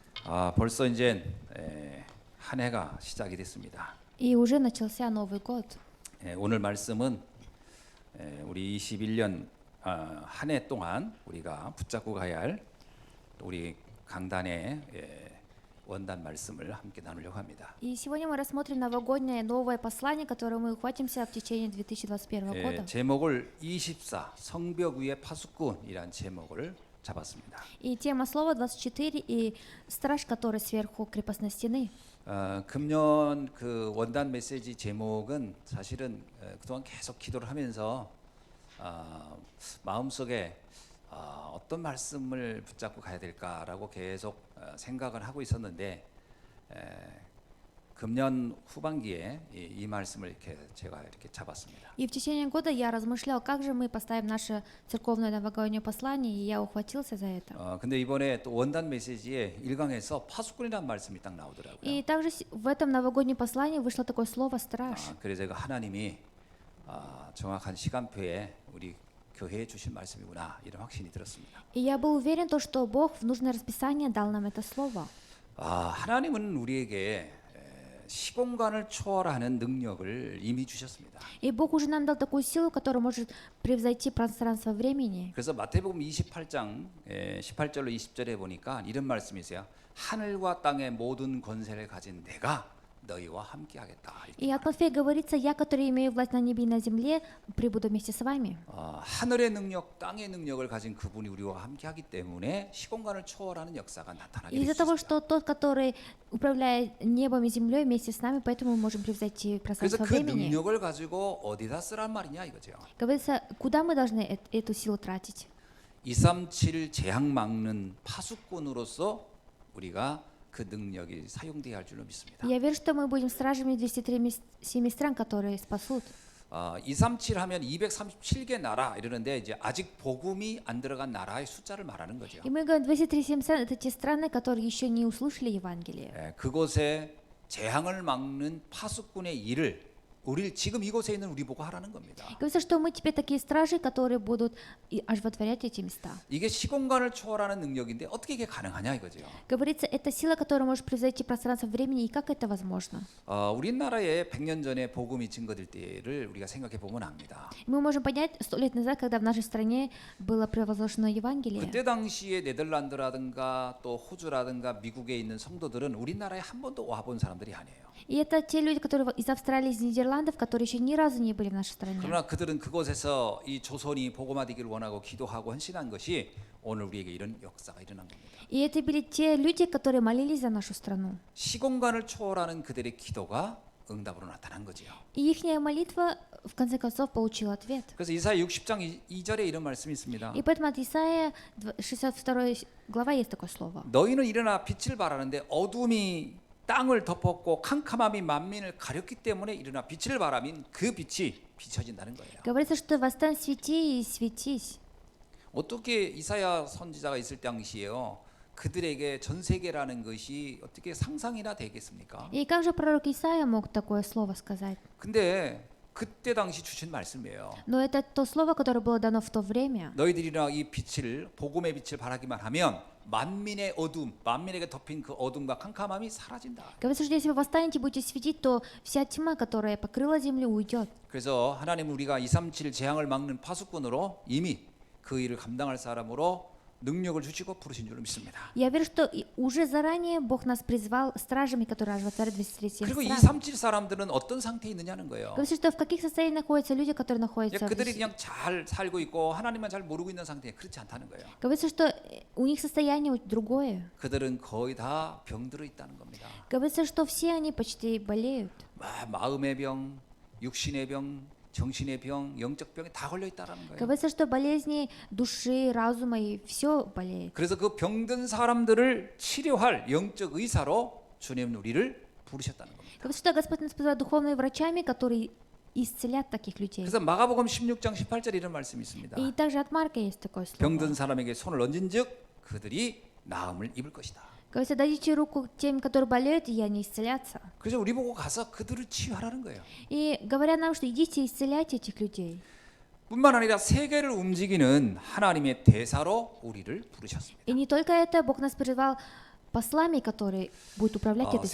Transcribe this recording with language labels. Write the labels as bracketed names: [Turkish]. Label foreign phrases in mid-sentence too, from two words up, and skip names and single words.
[Korean] 벌써 이제 한 해가 시작이 됐습니다. [Russian] И уже начался Новый год. [Korean] 오늘 말씀은 우리 21년 한 해 동안 우리가 붙잡고 가야 할 우리 강단의 원단 말씀을 함께 나누려고 합니다. [Russian] И сегодня мы рассмотрим новогоднее новое послание, которое мы ухватимся в течение 2021 года. [Korean] 제목을 24 성벽 위의 파수꾼이란 제목을 잡았습니다. [Russian] И тема слова 24 и страж, который сверху крепостной стены. [Korean] 금년 그 원단 메시지 제목은 사실은 그동안 계속 기도를 하면서 마음속에 어떤 말씀을 붙잡고 가야 될까라고 계속 생각을 하고 있었는데 금년 후반기에 이 말씀을 이렇게 제가 이렇게 잡았습니다. [Russian] И в течение года я размышлял, как же мы поставим наше церковное новогоднее послание, и я ухватился за это. [Korean] 근데 이번에 또 원단 메시지에 1강에서 파수꾼이라는 말씀이 딱 나오더라고요. [Russian] И также в этом новогоднем послании вышло такое слово «страж». [Korean] 그래서 제가 하나님이 정확한 시간표에 우리 교회에 주신 말씀이구나 이런 확신이 들었습니다. [Russian] И я был уверен, что Бог в нужное расписание дал нам это слово. [Korean] 하나님은 우리에게 시공간을 초월하는 능력을 이미 주셨습니다. [Russian] И Бог уже нам дал такую силу, которая может превзойти пространство времени. [Korean] 그래서 마태복음 28장 18절로 20절에 보니까 이런 말씀이 있어요. 하늘과 땅의 모든 권세를 가진 내가 너희와 함께하겠다. [Russian] И от Матфея говорится: «Я, который имею власть на небе и на земле, пребуду вместе с вами». [Korean] 하늘의 능력, 땅의 능력을 가진 그분이 우리와 함께하기 때문에 시공간을 초월하는 역사가 나타나게 [Russian] Из-за того, [Korean] 됐습니다. [Russian] что тот, который управляет небом и землей вместе с нами, поэтому мы можем превзойти [Korean] 그래서 [Russian] пространство [Korean] 그 [Russian] времени. [Korean] 능력을 가지고 어디다 쓰란 말이냐 이거죠. [Russian] Говорится, куда мы должны эту силу тратить? [Korean] 237 재앙 막는 파수꾼으로서 우리가 그 능력이 사용돼야 할 줄로 믿습니다. [Russian] Я верю, что мы будем стражами 237 стран, которые спасут. [Korean] 237 하면 237개 나라 이러는데 이제 아직 복음이 안 들어간 나라의 숫자를 말하는 거죠. [Russian] И мы говорим, 237 стран — это те страны, которые еще не услышали Евангелие. [Korean] 그곳에 재앙을 막는 파수꾼의 일을 우리 지금 이곳에 있는 우리 보고 하라는 겁니다. [Russian] Говорится, что мы теперь такие стражи, которые будут оживотворять эти места. [Korean] 이게 시공간을 초월하는 능력인데 어떻게 이게 가능하냐 이거죠. [Russian] Говорится, это сила, которая может превзойти пространство времени, и как это возможно? [Korean] 우리나라에 100년 전에 복음이 증거될 때를 우리가 생각해 보면 압니다. [Russian] Мы можем понять 100 лет назад, когда в нашей стране было провозглашено Евангелие. [Korean] 그때 당시에 네덜란드라든가 또 호주라든가 미국에 있는 성도들은 우리나라에 한 번도 와본 사람들이 아니에요. [Russian] И это те люди, которые из Австралии, из Нидерландов, которые еще ни разу не были в нашей стране. [Korean] 그러나 그들은 그곳에서 이 조선이 복음화되기를 원하고 기도하고 헌신한 것이 오늘 우리에게 이런 역사가 일어난 겁니다. [Russian] И это были те люди, которые молились за нашу страну. [Korean] 시공간을 초월하는 그들의 기도가 응답으로 나타난 거지요. [Russian] И ихняя молитва в конце концов получила ответ. [Korean] 그래서 이사야 60장 2절에 이런 말씀이 있습니다. [Russian] И поэтому от Исаия 62 глава есть такое слово. [Korean] 너희는 일어나 빛을 발하는데 어둠이 땅을 덮었고 캄캄함이 만민을 가렸기 때문에 일어나 빛을 발하면 그 빛이 비춰진다는 거예요. [Russian] Говорится, что восстань, свети и светись. [Korean] 어떻게 이사야 선지자가 있을 당시에요. 그들에게 전 세계라는 것이 어떻게 상상이나 되겠습니까? [Russian] И как же пророк Исаия мог такое слово сказать? [Korean] 근데 그때 당시 주신 말씀이에요. [Russian] Но это то слово, которое было дано в то время. [Korean] 너희들이나 이 빛을 복음의 빛을 발하기만 하면 만민의 어둠, 만민에게 덮인 그 어둠과 캄캄함이 사라진다. [Russian] Говорится, что если вы восстанете, будете светить, то вся тьма, которая покрыла землю, уйдет. [Korean] 그래서 하나님은 우리가 237 재앙을 막는 파수꾼으로 이미 그 일을 감당할 사람으로 능력을 주시고 부르신 줄로 믿습니다. [Russian] Я верю, что уже заранее Бог нас призвал стражами, которые оживотворят 237 [Korean] 그리고 [Russian] стран. [Korean] 237 사람들은 어떤 상태에 있느냐는 거예요. [Russian] Говорится, что в каких состояниях находятся люди, которые находятся [Korean] 그들이 그냥 잘 살고 있고 하나님만 잘 모르고 있는 상태에 그렇지 않다는 거예요. [Russian] Говорится, что у них состояние другое. [Korean] 그들은 거의 다 병들어 있다는 겁니다. [Russian] Говорится, что все они почти болеют. [Korean] 마음의 병, 육신의 병, 정신의 병, 영적 병에 다 걸려 있다라는 거예요. [Russian] Говорится, что болезни души, разума и все болеет. [Korean] 그래서 그 병든 사람들을 치료할 영적 의사로 주님은 우리를 부르셨다는 겁니다. [Russian] Говорится, что Господь нас позвал духовными врачами, которые исцелят таких людей. [Korean] 그래서 마가복음 16장 18절 이런 말씀이 있습니다. [Russian] И также от Марка есть такое слово. [Korean] 병든 사람에게 손을 얹은즉 그들이 나음을 입을 것이다. [Russian] Говорится, дадите руку тем, которые болеют, и они исцелятся. [Korean] 그래서 우리 보고 가서 그들을 치유하라는 거예요. [Russian] И говорят нам, что идите исцеляйте этих людей. [Korean] 뿐만 아니라 세계를 움직이는 하나님의 대사로 우리를 부르셨습니다. [Russian] И не только это, Бог нас призвал послами, который будет управлять этой